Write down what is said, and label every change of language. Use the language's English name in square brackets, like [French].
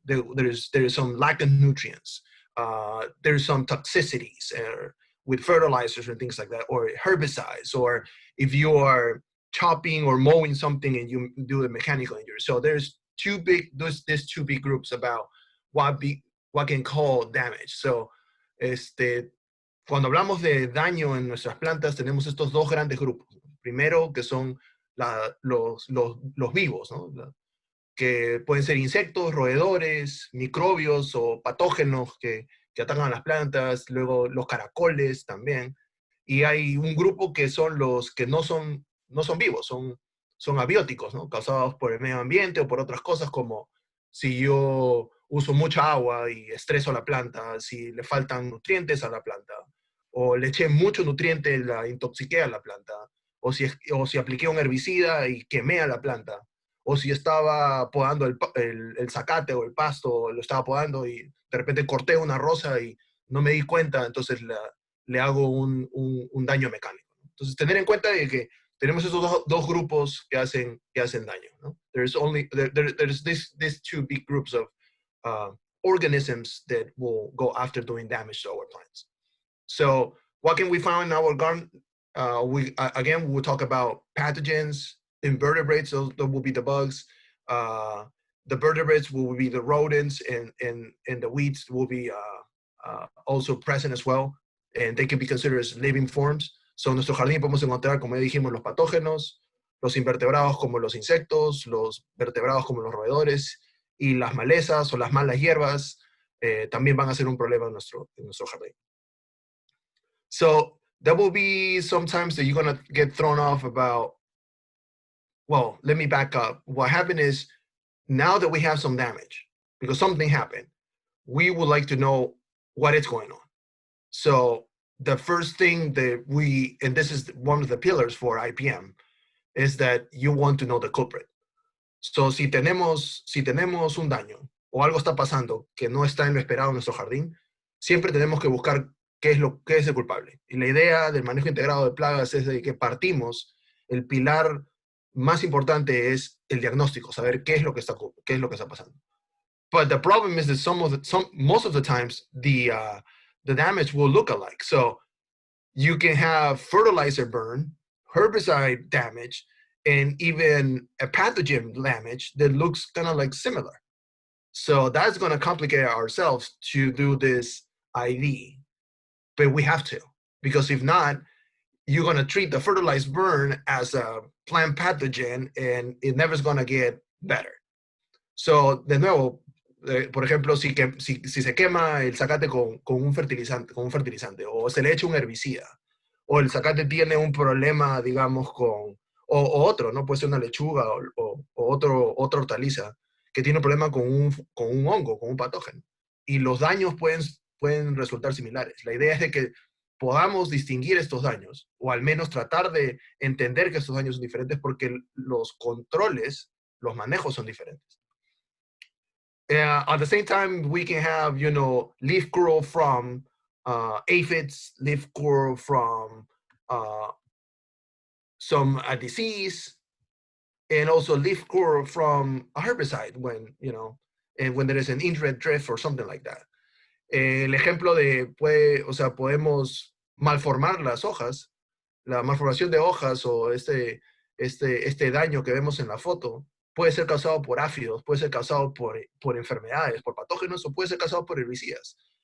[English] There's some lack of nutrients. There's some toxicities with fertilizers and things like that, or herbicides, or if you are chopping or mowing something and you do a mechanical injury. So there's these two big groups about what can cause damage. [Spanish] So cuando hablamos de daño en nuestras plantas, tenemos estos dos grandes grupos. Primero, que son los vivos, ¿no? Que pueden ser insectos, roedores, microbios o patógenos que atacan a las plantas. Luego, los caracoles también. Y hay un grupo que son los que no son vivos, son abióticos, ¿no? Causados por el medio ambiente o por otras cosas como si yo uso mucha agua y estreso a la planta, si le faltan nutrientes a la planta, o le eché mucho nutriente y la intoxiqué a la planta, o si apliqué un herbicida y quemé a la planta, o si estaba podando el zacate o el pasto, lo estaba podando y de repente corté una rosa y no me di cuenta, entonces le hago un daño mecánico. Entonces, tener en cuenta de que tenemos esos dos grupos que hacen daño, ¿no? [English] There's these two big groups of organisms that will go after doing damage to our plants. So what can we find in our garden? We'll talk about pathogens, invertebrates, those will be the bugs. The vertebrates will be the rodents, and the weeds will be also present as well, and they can be considered as living forms. [Spanish] So en nuestro jardín podemos encontrar, como ya dijimos, los patógenos, los invertebrados como los insectos, los vertebrados como los roedores, y las malezas o las malas hierbas también van a ser un problema en nuestro jardín. [English] So there will be sometimes that you're going to get thrown off about, well, let me back up. What happened is, now that we have some damage, because something happened, we would like to know what is going on. So the first thing that and this is one of the pillars for IPM, is that you want to know the culprit. [Spanish] So si tenemos un daño o algo está pasando que no está en lo esperado en nuestro jardín, siempre tenemos que buscar qué es el culpable. Y la idea del manejo integrado de plagas es de que partimos, el pilar más importante es el diagnóstico, saber qué es lo que está pasando. [English] But the problem is that most of the times the damage will look alike. So you can have fertilizer burn, herbicide damage, and even a pathogen damage that looks kind of like similar. So that's going to complicate ourselves to do this ID. But we have to, because if not, you're going to treat the fertilized burn as a plant pathogen and it never is going to get better. [Spanish] So, de nuevo, por ejemplo, si se quema el zacate con un fertilizante, o se le echa un herbicida, o el zacate tiene un problema, digamos, o otro, ¿no? Puede ser una lechuga o otra hortaliza que tiene un problema con un hongo, con un patógeno. Y los daños pueden resultar similares. La idea es de que podamos distinguir estos daños, o al menos tratar de entender que estos daños son diferentes, porque los controles, los manejos son diferentes. [English] At the same time, we can have, leaf curl from aphids, leaf curl from some disease, and also leaf curl from a herbicide when there is an indirect drift or something like that. [Spanish] El ejemplo podemos malformar las hojas, la malformación de hojas o este daño que vemos en la foto puede ser causado por áfidos, puede ser causado por enfermedades, por patógenos, o puede ser causado por herbicidas.